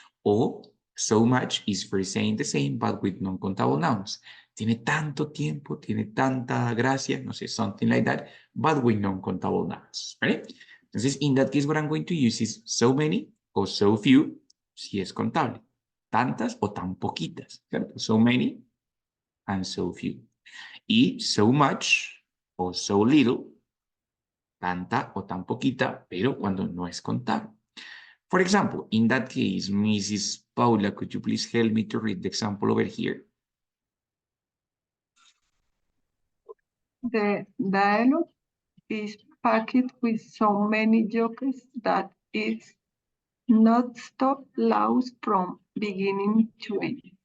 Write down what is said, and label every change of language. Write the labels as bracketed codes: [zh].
[en] O so much is for saying the same, but with non-countable nouns. [es] Tiene tanto tiempo, tiene tanta gracia, no sé, [en] something like that, but with non-countable nouns, right? Entonces, in that case, what I'm going to use is so many o so few, [es] si es contable. Tantas o tan poquitas, ¿cierto? [en] So many and so few. [es] Y so much o so little, tanta o tan poquita, pero cuando no es contable. [en] For example, in that case, Mrs. Paula, could you please help me to read the example over here? The dialogue is packed with so many jokes that it's not stop loud from beginning to end.